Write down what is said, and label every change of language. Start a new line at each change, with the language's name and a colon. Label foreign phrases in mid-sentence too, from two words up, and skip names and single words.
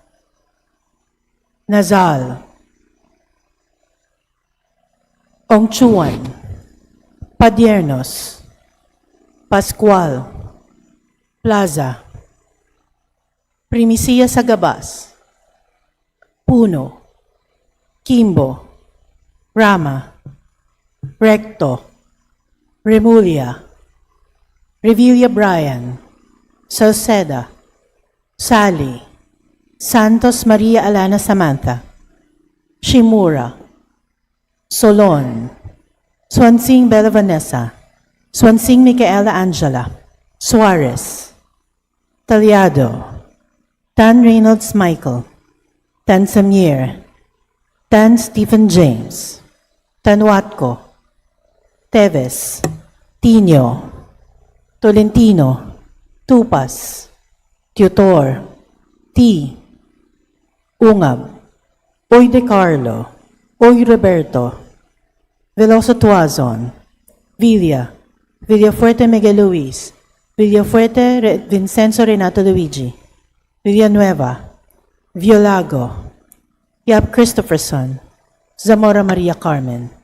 Filipino: Nazal, Ongchuan, Padiernos, Pascual, Plaza, Primicia Sagabas, Puno, Kimbo, Rama, Recto, Remulia, Revilla Brian, Salceda, Sally, Santos Maria Alana Samantha, Shimura, Solon, Swansing Bella Vanessa, Swansing Micaela Angela, Suarez, Taliado, Tan Reynolds Michael, Tan Samir, Tan Stephen James, Tan Watco, Teves, Tino, Tolentino, Tupas, Tutor, T, Ungab, Oy De Carlo, Oy Roberto, Veloso Tuazon, Villa, Villafuerte Miguel Luis, Villafuerte Vincenzo Renato Luigi, Villanueva, Violago, Yap Christopherson, Zamora Maria Carmen.